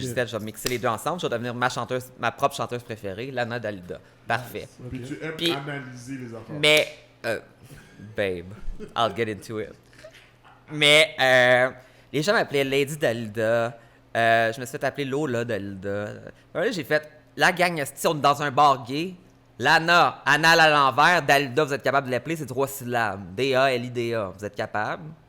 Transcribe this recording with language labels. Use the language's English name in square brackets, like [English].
[French] juste dit, je vais mixer les deux ensemble, je vais devenir ma propre chanteuse préférée, Lana Dalida. Parfait. Puis tu aimes Puis- analyser les affaires. [English] Mais, babe, I'll get into it. [French] Mais, les gens m'appelaient Lady Dalida. Je me suis fait appeler Lola Dalida. Là, j'ai fait, la gang, si on est dans un bar gay, Lana, anal à l'envers, Dalida, vous êtes capable de l'appeler, c'est 3 syllabes. D-A-L-I-D-A, vous êtes capable?